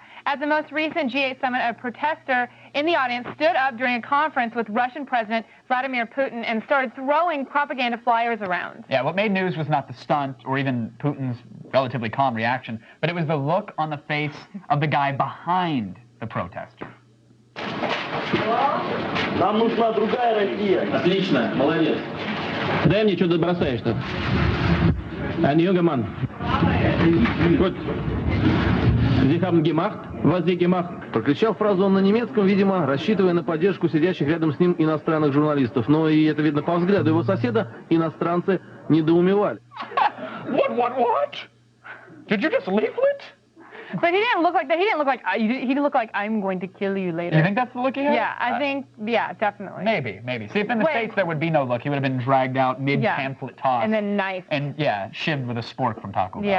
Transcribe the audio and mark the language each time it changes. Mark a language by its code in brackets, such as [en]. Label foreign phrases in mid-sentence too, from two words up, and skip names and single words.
[en] At the most recent G8 summit, a protester in the audience stood up during a conference with Russian President Vladimir Putin and started throwing propaganda flyers around. Yeah, what made news was not the stunt or even Putin's relatively calm reaction, but it was the look on the face of the guy behind the protester. [ru] Нам нужна другая Россия. Отлично, молодец. Дай мне, что ты бросаешь-то. [de] Ein junger Mann. Gut. Sie haben gemacht, was Sie gemacht. [ru] Прокричал фразу он на немецком, видимо, рассчитывая на поддержку сидящих рядом с ним иностранных журналистов. Но и это видно по взгляду его соседа, иностранцы недоумевали. [en] What? Did you just leaflet? But he didn't look like that. He didn't look like I'm going to kill you later. You think that's the look he had? Yeah, I think, definitely. Maybe. See, if in the States there would be no look, he would have been dragged out mid-pamphlet toss. And then knifed. And, shivved with a spork from Taco Bell.